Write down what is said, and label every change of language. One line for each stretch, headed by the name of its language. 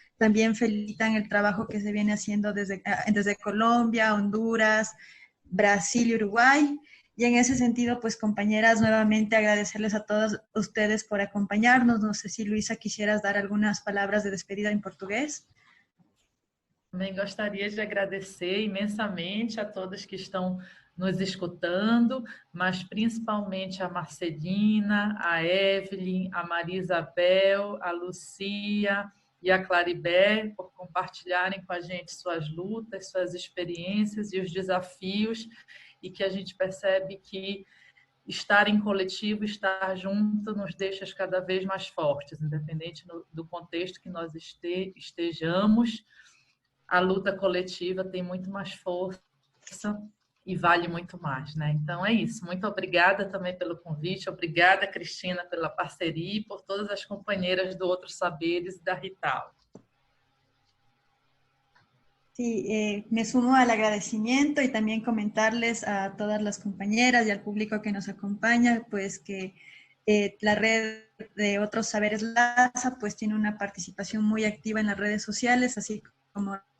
Spanish: También felicitan el trabajo que se viene haciendo desde Colombia, Honduras, Brasil y Uruguay. Y en ese sentido, pues compañeras, nuevamente agradecerles a todos ustedes por acompañarnos. No sé si Luisa quisieras dar algunas palabras de despedida en portugués.
Portuguese: Também gostaria de agradecer imensamente a todos que estão nos escutando, mas principalmente a Marcelina, a Evelyn, a Maria Isabel, a Lucia e a Claribé por compartilharem com a gente suas lutas, suas experiências e os desafios, e que a gente percebe que estar em coletivo, estar junto, nos deixa cada vez mais fortes, independente do contexto que nós estejamos. A luta coletiva tem muito mais força e vale muito mais, né? Então é isso. Muito obrigada também pelo convite, obrigada, Cristina, pela parceria e por todas as companheiras do Outros Saberes e da Rital.
Spanish: Sí, me sumo al agradecimiento y también comentarles a todas las compañeras y al público que nos acompaña, pues que la red de Otros Saberes LASA pues tiene una participación muy activa en las redes sociales, así como